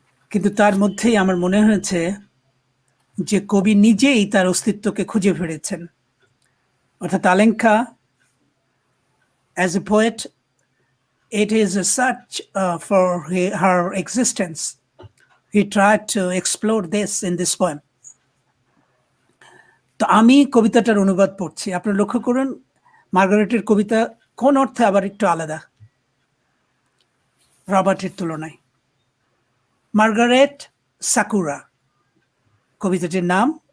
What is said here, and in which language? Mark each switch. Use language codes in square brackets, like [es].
[bn] কিন্তু তার মধ্যেই আমার মনে হয়েছে যে কবি নিজেই তার অস্তিত্বকে খুঁজে ফিরেছেন। [en] অর্থাৎ Alenka, as a poet, it is a search for her existence. He tried to explore this in this poem. [bn] তো আমি কবিতাটার অনুবাদ পড়ছি। আপনারা লক্ষ্য করুন মার্গারেটের কবিতা কোন অর্থে আবার একটু আলাদা রবার্টের তুলনায়। মার্গারেট সাকুরা কবিতাটির নাম।